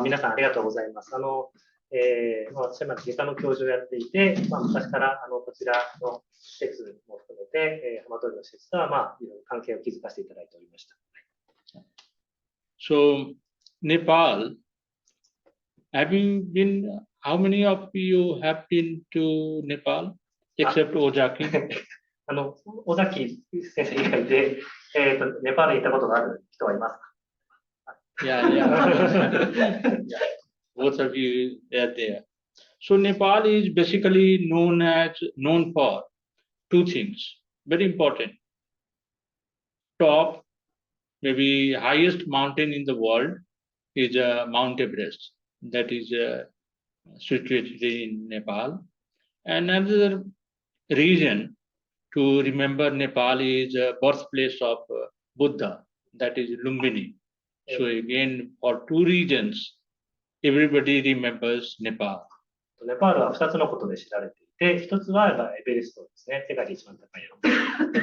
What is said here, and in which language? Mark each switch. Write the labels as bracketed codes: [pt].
[ja] 皆さんありがとうございます。私は外科の教授をやっていて、昔からこちらの施設も含めて、浜通りの施設とは、いろいろ関係を築かせていただいておりました。 [en] So, Nepal, how many of you have been to Nepal, except Ojaki? [ja] 尾崎先生以外で、ネパールに行ったことがある人はいますか？ [en] Yeah. Both of you are there. So Nepal is basically known for two things, very important. Top, maybe highest mountain in the world is Mount Everest. That is situated in Nepal. And another reason to remember Nepal is birthplace of Buddha, that is Lumbini. So again, for two reasons, everybody remembers Nepal. [ja] ネパールは2つのことで知られていて、1つはエベレストですね、世界で一番高い山。